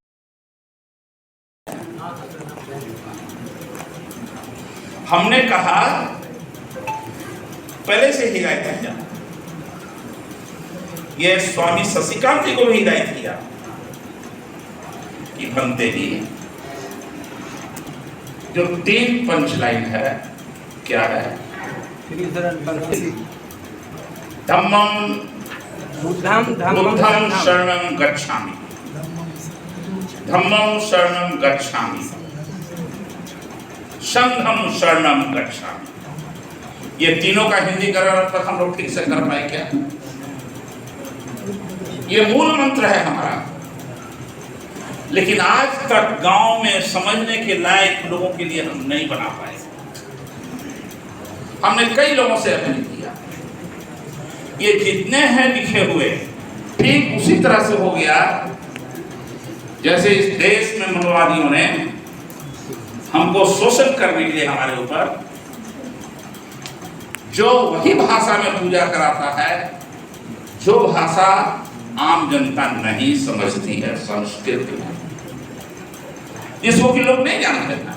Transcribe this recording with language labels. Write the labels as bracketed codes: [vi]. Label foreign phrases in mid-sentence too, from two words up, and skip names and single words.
[hi] हमने कहा पहले से हिदायत किया, ये स्वामी शशिकांत जी को भी हिदायत किया कि बनते ही जो 3 पंचलाइन है, क्या है? [pi] धम्मम बुद्धम शरणं गच्छामि, धम्मम शरणं गच्छामि, संघम शरणं गच्छामि। [hi] ये तीनों का हिंदी करण अब तक हम लोग ठीक से कर पाए क्या? ये मूल मंत्र है हमारा, लेकिन आज तक गांव में समझने के लायक लोगों के लिए हम नहीं बना पाए। हमने कई लोगों से अपील किया, ये जितने हैं लिखे हुए ठीक उसी तरह से हो गया जैसे इस देश में मनोवादियों ने हमको शोषण करने के लिए हमारे ऊपर जो वही भाषा में पूजा कराता है, जो भाषा आम जनता नहीं समझती है, संस्कृत में, जिसको कि लोग नहीं जानते हैं।